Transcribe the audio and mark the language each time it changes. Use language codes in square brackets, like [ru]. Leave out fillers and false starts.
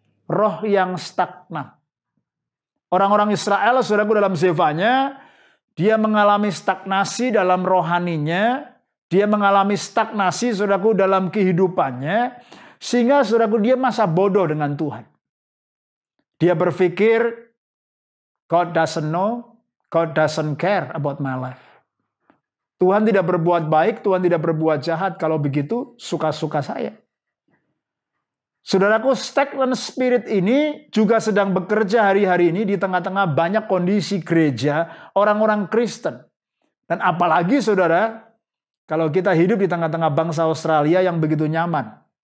[id] Roh yang stagnan. Orang-orang Israel, saudaraku, dalam Zefanya, dia mengalami stagnasi dalam rohaninya. Dia mengalami stagnasi, saudaraku, dalam kehidupannya. Sehingga, saudaraku, dia masa bodoh dengan Tuhan. Dia berpikir, [en] God doesn't know, God doesn't care about my life. [id] Tuhan tidak berbuat baik, Tuhan tidak berbuat jahat. Kalau begitu, suka-suka saya. Saudaraku, [en] stagnant spirit [id] ini juga sedang bekerja hari-hari ini di tengah-tengah banyak kondisi gereja, orang-orang Kristen. Dan apalagi saudara, kalau kita hidup di tengah-tengah bangsa Australia yang begitu nyaman.